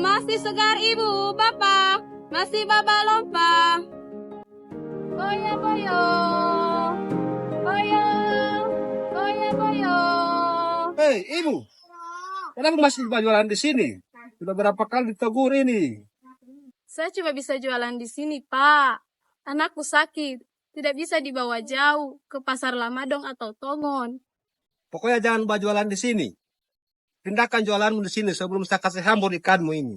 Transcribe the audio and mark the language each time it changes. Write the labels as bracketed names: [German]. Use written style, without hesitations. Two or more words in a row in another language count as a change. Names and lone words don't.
[Indonesian] Masih segar ibu, bapak. Masih baba lompa. Boyo, boyo. Boyo. Boyo, boyo. Hei, ibu, kenapa masih jualan di sini? Sudah berapa kali ditegur ini? Saya cuma bisa jualan di sini, Pak. Anakku sakit. Tidak bisa dibawa jauh ke pasar Lamadong atau Tongon. Pokoknya jangan jualan di sini. Pindahkan jualanmu di sini sebelum saya kasih hambur ikanmu ini.